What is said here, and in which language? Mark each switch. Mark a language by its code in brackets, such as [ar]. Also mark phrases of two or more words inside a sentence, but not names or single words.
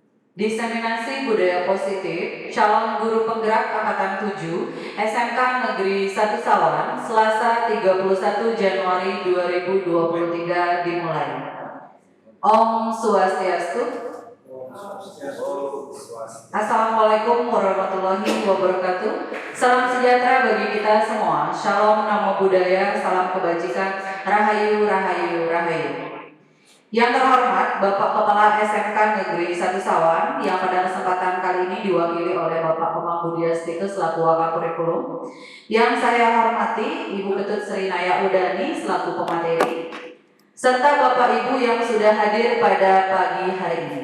[id] Diseminasi Budaya Positif, calon guru penggerak Angkatan 7, SMK Negeri 1 Sawan, Selasa 31 Januari 2023 dimulai. [sa] Om Swastiastu. [ar] السلام عليكم ورحمة الله وبركاته. [id] Salam sejahtera bagi kita semua. Shalom, [pi] namo buddhaya, [id] salam kebajikan, rahayu, rahayu, rahayu. Yang terhormat Bapak Kepala SMK Negeri 1 Sawan yang pada kesempatan kali ini diwakili oleh Bapak Pemang Budiastike selaku Wakil Kurikulum. Yang saya hormati Ibu Ketut Sri Naya Udani selaku pemateri, serta Bapak Ibu yang sudah hadir pada pagi hari ini.